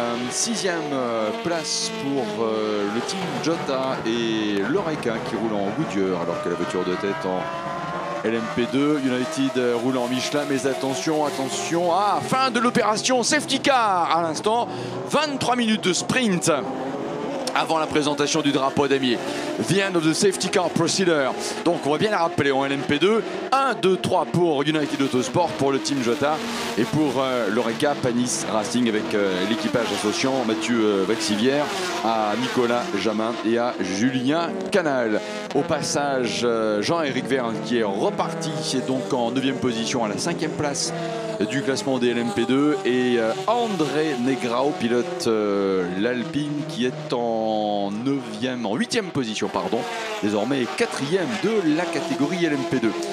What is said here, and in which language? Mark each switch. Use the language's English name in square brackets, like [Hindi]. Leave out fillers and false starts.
[French] 6e place pour le team Jota et l'Oreca qui roule en Goodyear, alors que la voiture de tête en LMP2, United roule en Michelin. Mais attention, attention, fin de l'opération safety car à l'instant. 23 minutes de sprint avant la présentation du drapeau damier. [English] the end of the safety car procedure. [French] Donc on va bien la rappeler en LMP2. 1, 2, 3 pour United Autosport, pour le team Jota, et pour l'Oreca Panis Racing avec l'équipage associant Mathieu Vaxivière à Nicolas Jamin et à Julien Canal. Au passage, Jean-Éric Vergne qui est reparti, c'est donc en 9e position à la 5e place du classement des LMP2, et André Negrao pilote l'Alpine qui est en 8e position, pardon, désormais 4e de la catégorie LMP2.